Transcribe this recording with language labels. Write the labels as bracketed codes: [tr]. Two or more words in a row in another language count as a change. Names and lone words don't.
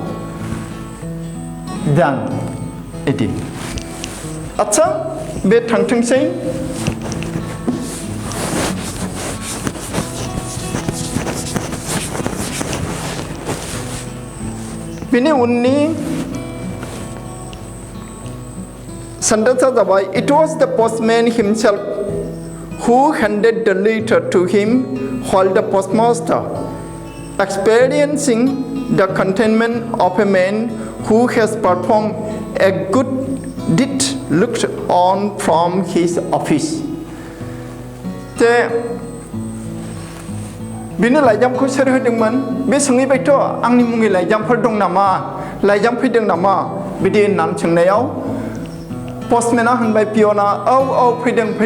[brx] देन इदि आच्छा बे थांथोंसै बिनि उननि सेंटेन्सआ जाबाय It [en] was the postman himself who handed the letter to him while the postmaster, experiencing the contentment of a man who has performed a good deed, looked on from his office. [brx] जे बिनो लाइजामखौ सोर होदोंमोन बे सोंहैबायथ' आंनि मुङै लाइजामफोर दं नामा लाइजाम फैदों नामा बिदि होननानै सोंनायाव पस्टमेना होनबाय पियना औ फैदों